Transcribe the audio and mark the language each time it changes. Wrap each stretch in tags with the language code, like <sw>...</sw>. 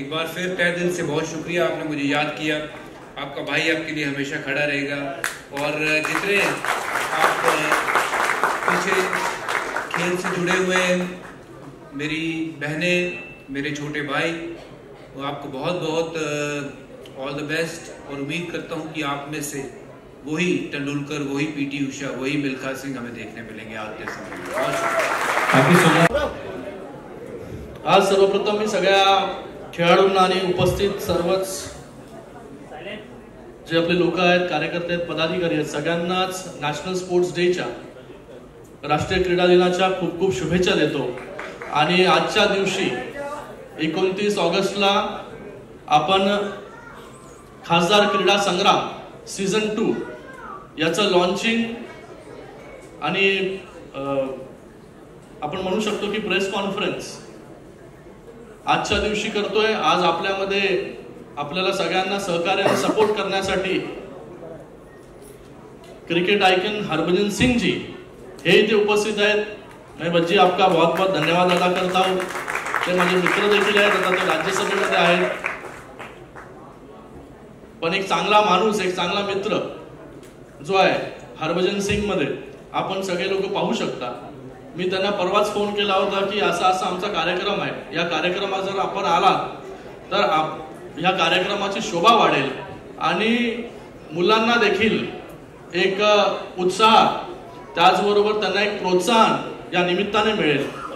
<hi>एक बार फिर तहे दिल से बहुत शुक्रिया, आपने मुझे याद किया। आपका भाई आपके लिए हमेशा खड़ा रहेगा और जितने आप पीछे खेल से जुड़े हुए हैं, मेरी बहनें, मेरे छोटे भाई, वो आपको बहुत बहुत</hi> <en>all the best</en> <hi>और उम्मीद करता हूँ कि आप में से वही तेंदुलकर, वही पीटी उषा, वही मिल्खा सिंह हमें देखने मिलेंगे आते समय।</hi> <mr>आज सर्वप्रथम मी सगळ्या खेळाडूंना आणि उपस्थित सर्वच जे आपले लोक आहेत, कार्यकर्ते आहेत, पदाधिकारी आहेत, सगळ्यांनाच नॅशनल स्पोर्ट्स डेच्या, राष्ट्रीय क्रीडा दिनाच्या खूप खूप शुभेच्छा देतो। आणि आजच्या दिवशी 29 ऑगस्टला आपण खासदार क्रीडा संग्राम सीझन 2 याचं लॉन्चिंग आणि आपण म्हणू शकतो की प्रेस कॉन्फरन्स आजच्या दिवशी करतोय। आज आपल्यामध्ये आपल्याला सगळ्यांना सहकार्याने सपोर्ट करण्यासाठी क्रिकेट आइकन हरभजन सिंह जी हे इथे उपस्थित आहेत।</mr> <hi>मैं बच्ची आपका बहुत बहुत धन्यवाद अदा करता हूँ।</hi> <mr>ते माझे मित्र देखील आहेत, आता ते राज्यसभेमध्ये आहेत, पण एक चांगला माणूस, एक चांगला मित्र जो आहे हरभजन सिंग मध्ये आपण सगळे लोक पाहू शकता। मी त्यांना परवाच फोन केला होता की असा असा आमचा कार्यक्रम आहे, या कार्यक्रमात जर आपण आलात तर या कार्यक्रमाची शोभा वाढेल आणि मुलांना देखील एक उत्साह, त्याचबरोबर त्यांना एक प्रोत्साहन या निमित्ताने मिळेल।</mr>